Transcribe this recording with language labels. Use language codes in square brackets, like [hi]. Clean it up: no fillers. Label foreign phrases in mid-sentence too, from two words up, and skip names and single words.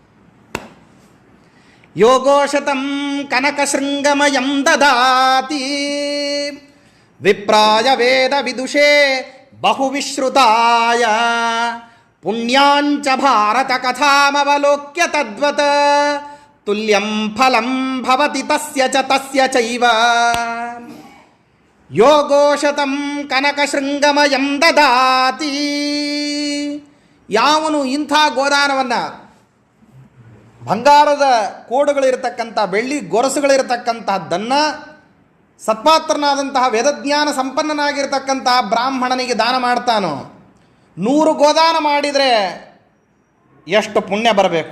[sa] ಯೋಗೋಶತಂ ಕನಕಶೃಂಗಮಯಂ ದದಾತಿ ವಿಪ್ರಾಯ ವೇದ ವಿದುಷೇ ಬಹುವಿಶ್ರುತಾಯ ಪುಣ್ಯಾಂಚ ಭಾರತ ಕಥಾಮವಲೋಕ್ಯ ತದ್ವತ್ ತುಲ್ಯಂ ಫಲಂ ಭವತಿ ತಸ್ಯ ಚ ತಸ್ಯ ಚೈವ. ಯೋಗೋಶತಂ ಕನಕಶೃಂಗಮಯಂ ದದಾತಿ. [kn] ಯಾವನು ಇಂಥ ಗೋದಾನವನ್ನು, ಬಂಗಾರದ ಕೋಡುಗಳಿರತಕ್ಕಂಥ, ಬೆಳ್ಳಿ ಗೊರಸುಗಳಿರತಕ್ಕಂಥದ್ದನ್ನು ಸತ್ಪಾತ್ರನಾದಂತಹ ವೇದಜ್ಞಾನ ಸಂಪನ್ನನಾಗಿರ್ತಕ್ಕಂತಹ ಬ್ರಾಹ್ಮಣನಿಗೆ ದಾನ ಮಾಡ್ತಾನೋ, 100 ಗೋದಾನ ಮಾಡಿದರೆ ಎಷ್ಟು ಪುಣ್ಯ ಬರಬೇಕು?